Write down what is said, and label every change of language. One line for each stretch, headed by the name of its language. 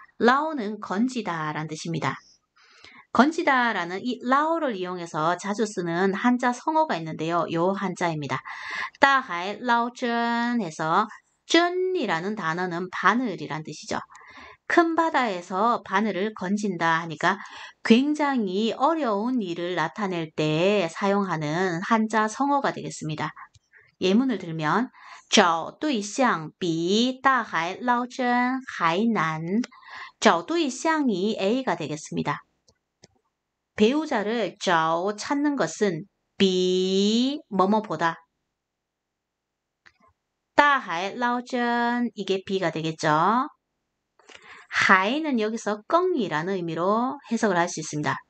Korean: 捞는 건지다 라는 뜻입니다. 건지다 라는 이 捞 를 이용해서 자주 쓰는 한자 성어가 있는데요. 요 한자입니다. 大海捞针 해서 针이라는 단어는 바늘이란 뜻이죠. 큰 바다에서 바늘을 건진다 하니까 굉장히 어려운 일을 나타낼 때 사용하는 한자 성어가 되겠습니다. 예문을 들면
Chinese: 找对象比大海捞针还难
Korean: 找对象이 A가 되겠습니다. 배우자를 找 찾는 것은 比 뭐뭐보다 大海捞针 이게 B가 되겠죠. 하이는 여기서 껑이라는 의미로 해석을 할 수 있습니다.